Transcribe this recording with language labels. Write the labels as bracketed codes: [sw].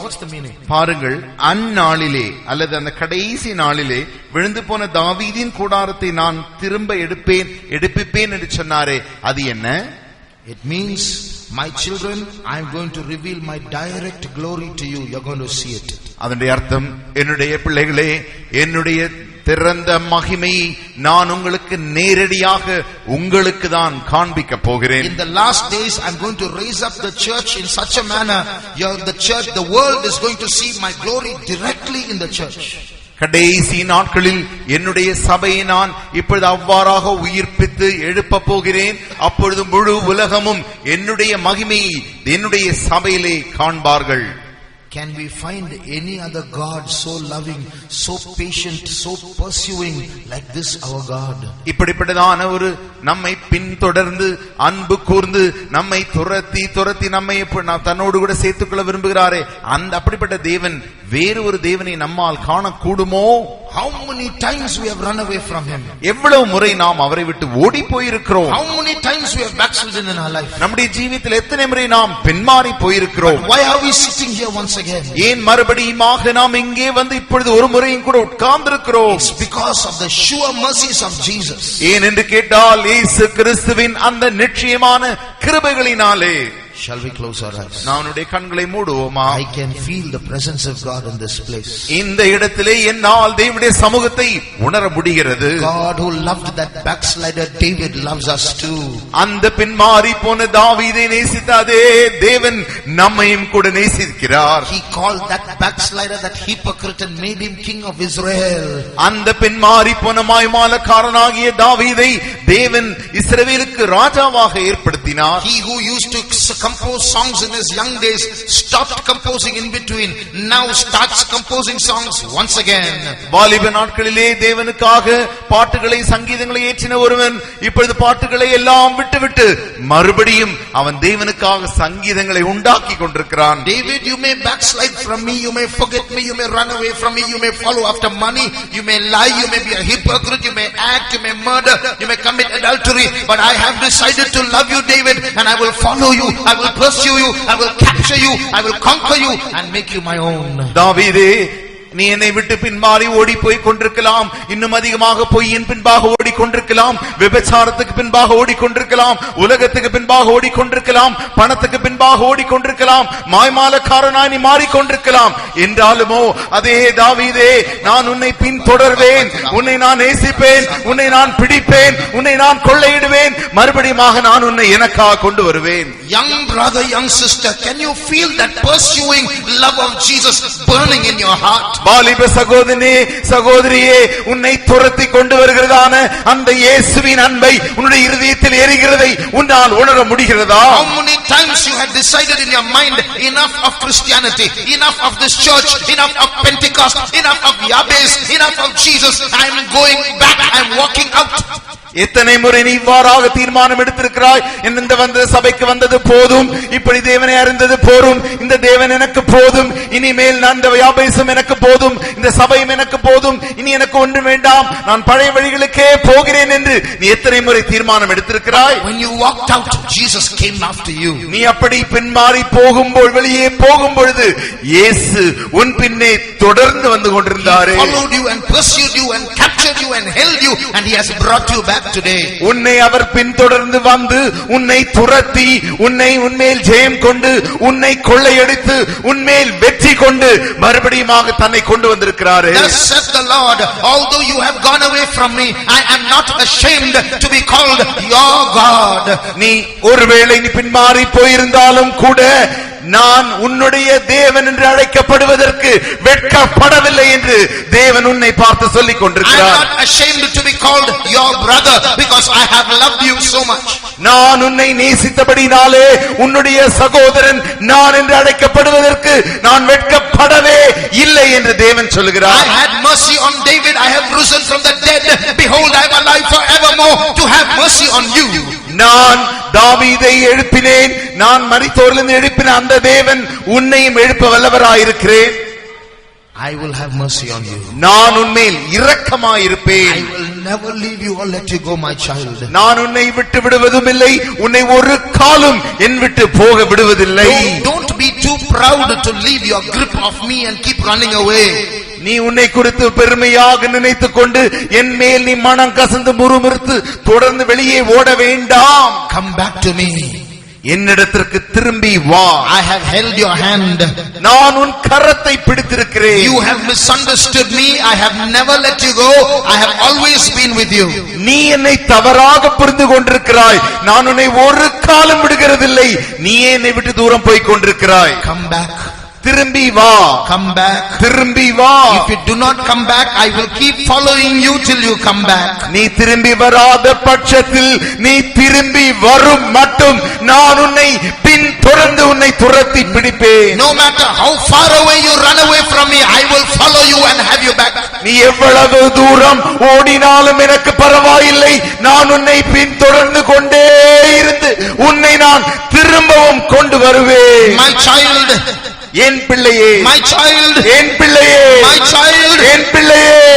[en] What's the meaning? [ta] பாருங்கள், அந்நாளிலே அல்லது அந்த கடைசி நாளிலே விழுந்து போன தாவீதின் கூடாரத்தை நான் திரும்ப எடுப்பிப்பேன் என்று சொன்னாரே, அது என்ன? [en] It means, my children, I am going to reveal my direct glory to you. You are going to see it. [ta] அதனுடைய அர்த்தம், என்னுடைய பிள்ளைகளே, என்னுடைய திறந்த மகிமை நான் உங்களுக்கு நேரடியாக உங்களுக்கு தான் காண்பிக்க போகிறேன். [en] In the last days I am going to raise up the church in such a manner, the world is going to see my glory directly in the church. [ta] கடைசி நாட்களில் என்னுடைய சபையை நான் இப்பொழுது அவ்வாறாக உயிர்ப்பித்து எழுப்ப போகிறேன். அப்பொழுது முழு உலகமும் என்னுடைய மகிமையை என்னுடைய சபையிலே காண்பார்கள். [en] Can we find any other God so loving, so patient, so pursuing like this our God? [ta] இப்படிப்பட்டதான ஒரு நம்மை பின்தொடர்ந்து அன்பு கூர்ந்து நம்மை துரத்தி நம்மை தன்னோடு கூட சேர்த்துக்கொள்ள விரும்புகிறாரே, அந்த அப்படிப்பட்ட தேவன் வேறு ஒரு தேவனை நம்மால் காணக்கூடுமோ? [en] How many times we have run away from him? [ta] எவ்வளவு முறை நாம் அவரை விட்டு ஓடி போயிருக்கிறோம்? [en] How many times we have backslidden in our life? [ta] நம்முடைய ஜீவிதத்தில் எத்தனை முறை நாம் பின்மாறி போயிருக்கிறோம்? [en] Why are we sitting here once again? [ta] ஏன் மறுபடியுமாக நாம் இங்கே வந்து இப்பொழுது ஒரு முறையும் கூட உட்கார்ந்திருக்கிறோம்? [en] It's because of the sure mercies of Jesus. [ta] ஏன் என்று கேட்டால் இயேசு கிறிஸ்துவின் அந்த நிச்சயமான கிருபைகளினாலே. [en] Shall we close our eyes? [ta] நம்முடைய கண்களை மூடுவோமா? [en] I can feel the presence of God in this place. [ta] இந்த இடத்திலே என்னால் தேவனுடைய சமூகத்தை உணர முடிகிறது. [en] God who loved that backslider David loves us too. [ta] அந்த பின்மாறி போன தாவீதை நேசித்த அதே தேவன் நம்மையும் கூட நேசிக்கிறார். [en] He called that backslider, that hypocrite, and made him king of Israel. [ta] அந்த பின்மாறி போன மாய்மாலக்காரனாகிய தாவீதை தேவன் இஸ்ரவேலுக்கு ராஜாவாக ஏற்படுத்தினார். [en] He who used to compose songs in his young days stopped composing in between, now starts composing songs once again. [ta] வாலிப நாட்களிலே தேவனுக்காக பாட்டுகளை சங்கீதங்களை ஏற்றின ஒருவன் இப்பொழுது பாட்டுகளை எல்லாம் விட்டுவிட்டு மறுபடியும் அவன் தேவனுக்காக சங்கீதங்களை உண்டாக்கி கொண்டிருக்கிறான். [en] David, you may backslide from me, you may forget me, you may run away from me, you may follow after money, you may lie, you may be a hypocrite, you may act, you may murder, you may commit adultery, but I have decided to love you, David, and I will follow you, I will pursue you, I will capture you, I will conquer you and make you my own. [ta] தாவீதே, நீ என்னை விட்டு பின்மாறி ஓடி போய் கொண்டிருக்கலாம், இன்னும் அதிகமாக பொய்யின் பின்பாக ஓடிக்கொண்டிருக்கலாம், விபச்சாரத்துக்கு பின்பாக ஓடிக்கொண்டிருக்கலாம், உலகத்துக்கு பின்பாக ஓடிக்கொண்டிருக்கலாம், பணத்துக்கு பின்பாக ஓடிக்கொண்டிருக்கலாம், மாய்மாலக்காரனாய் நீ மாறிக்கொண்டிருக்கலாம். என்றாலுமோ அதே தாவீதே, நான் உன்னை பின்தொடர்வேன், உன்னை நான் நேசிப்பேன், உன்னை நான் பிடிப்பேன், உன்னை நான் கொள்ளையிடுவேன், மறுபடியுமாக நான் உன்னை எனக்காக கொண்டு வருவேன். [en] Young brother, young sister, can you feel that pursuing love of Jesus burning in your heart? [ta] வாலிப சகோதரனே, சகோதரியே, உன்னை துரத்தி கொண்டு வருகிறதான அந்த இயேசுவின் அன்பை உன்னுடைய இருதயத்தில் எரிகிறதை உன்னால் உணர முடிகிறதா? [en] How many times you had decided in your mind, enough of Christianity, enough of this church, enough of Pentecost, enough of Yahweh, enough of Jesus, I am going back, I am walking out. [ta] எத்தனை முறை நீ இவ்வாறாக தீர்மானம் எடுத்திருக்கிறாய்? இந்த வந்த சபைக்கு வந்தது போதும், இப்படி தேவனை அறிந்தது போதும், இந்த தேவன் எனக்கு போதும், இனிமேல் நான் இந்த வியாபேசம் எனக்கு போதும், இந்த சபையும் எனக்கு போதும், இனி எனக்கு ஒன்றும் வேண்டாம், நான் பழைய வழிகளுக்கே போகிறேன் என்று நீ எத்தனை முறை தீர்மானம் எடுத்திருக்கிறாய்? [en] When you walked out, Jesus came after you. [ta] நீ அப்படி பின்மாறி போகும்போது, வெளியே போகும் பொழுது இயேசு உன் பின்னே தொடர்ந்து வந்து கொண்டிருந்தார். [en] He followed you and pursued you and captured you and held you, and he has brought you back today. [ta] உன்னை அவர் பின்தொடர்ந்து வந்து உன்னை துரத்தி உன்னை உன்மேல் ஜெயம் கொண்டு உன்னை கொள்ளையடித்து உன்மேல் வெற்றி கொண்டு மறுபடியுமாக தன்னை கொண்டு வந்திருக்கிறார். [en] Thus saith the Lord, although you have gone away from me, I am not ashamed to be called your God. [ta] நீ ஒருவேளை நீ பின்மாறி போயிருந்தாலும் கூட நான் உன்னுடைய தேவன் என்று அழைக்கப்படுவதற்கு வெட்கப்படவில்லை என்று தேவன் உன்னை பார்த்து சொல்லிக் கொண்டிருக்கிறார். [en] I am not ashamed to be called your brother because I have loved you so much. [ta] நான் உன்னை நேசித்தபடினாலே உன்னுடைய சகோதரன் நான் என்று அழைக்கப்படுவதற்கு நான் வெட்கப்படவே இல்லை என்று தேவன் சொல்கிறார். [en] I had mercy on David, I have risen from the dead, behold I am alive forevermore to have mercy on you. [ta] நான் தாவீதை எழுப்பினேன், நான் மரித்தோரிலிருந்து எழுப்பின அந்த தேவன் உன்னையும் எழுப்ப வல்லவராயிருக்கிறேன். [en] I will have mercy on you. [ta] நான் உன்மேல் இரக்கமாயிருப்பேன். [en] I will never leave you or let you go, my child. [ta] நான் உன்னை விட்டு விடுவதும் இல்லை, உன்னை ஒரு காலும் என் விட்டு போக விடுவதில்லை. [en] Don't be too proud to leave your grip of me and keep running away. [ta] நீ உன்னை குறித்து பெருமையாக நினைத்துக் கொண்டு என் மேல் நீ மனம் கசந்து முறுமுறுத்து தொடர்ந்து வெளியே ஓட வேண்டாம். [en] Come back to me. [ta] என்னிடத்திற்கு திரும்பி வா. [en] I have held your hand. [ta] நான் உன் கரத்தை பிடித்திருக்கிறேன். [en] You have misunderstood me. I have never let you go. I have always been with you. [ta] நீ என்னை தவறாக புரிந்து கொண்டிருக்கிறாய். நான் உன்னை ஒரு காலம் விடுகிறதில்லை. நீ என்னை விட்டு தூரம் போய் கொண்டிருக்கிறாய். [en] Come back. [ta] திரும்பி வா. [en] Come back. [ta] திரும்பி வா. [en] If you do not come back, I will keep following you till you come back. [ta] நீ திரும்பி வராத பட்சத்தில் நீ திரும்பி வரும் மட்டும் நான் உன்னை பின் தொடர்ந்து உன்னை துரத்தி பிடிப்பேன். [en] No matter how far away you run away from me, I will follow you and have you back. [ta] நீ எவ்வளவு தூரம் ஓடினாலும் எனக்கு பரவாயில்லை, நான் உன்னை பின் தொடர்ந்து கொண்டே இருந்து உன்னை நான் திரும்பவும் கொண்டு வருவேன். [en] My child, [ta] என் பிள்ளையே, [en] my child, [ta] என் பிள்ளையே, [en] my child, [ta] என் பிள்ளையே,